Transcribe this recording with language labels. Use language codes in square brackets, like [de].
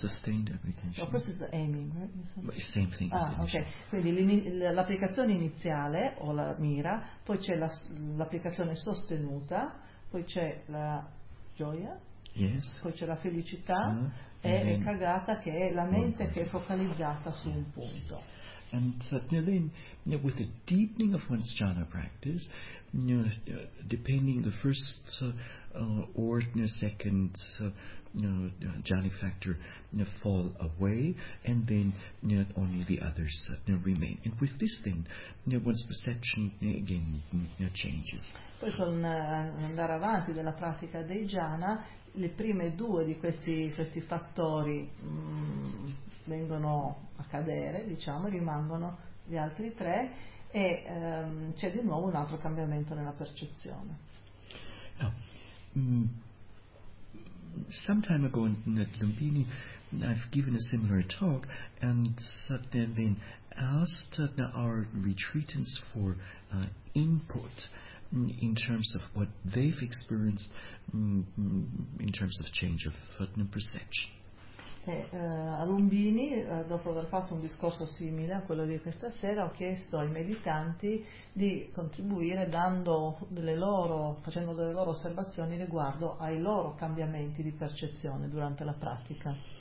[en] Sustained application. The first is aiming, right? But same thing. [it] Quindi l'applicazione iniziale o la mira, poi c'è l'applicazione sostenuta. Poi c'è la gioia, [en] yes. [it] Poi c'è la felicità, yeah. E kagata, che è la mente che è focalizzata su un punto. [en] And then, with the deepening of one's jhana practice, depending the first or the second jhani factor fall away, and then only the others remain. And with this then, one's perception again changes. [it] Poi con andare avanti della pratica dei jhana, le prime due di questi fattori vengono a cadere, diciamo, rimangono gli altri tre, e c'è di nuovo un altro cambiamento nella percezione. No. [en] Some time ago in Lumbini I've given a similar talk, and then asked our retreatants for input in terms of what they've experienced in terms of change of perception. [it] A Lumbini, dopo aver fatto un discorso simile a quello di questa sera, ho chiesto ai meditanti di contribuire facendo delle loro osservazioni riguardo ai loro cambiamenti di percezione durante la pratica.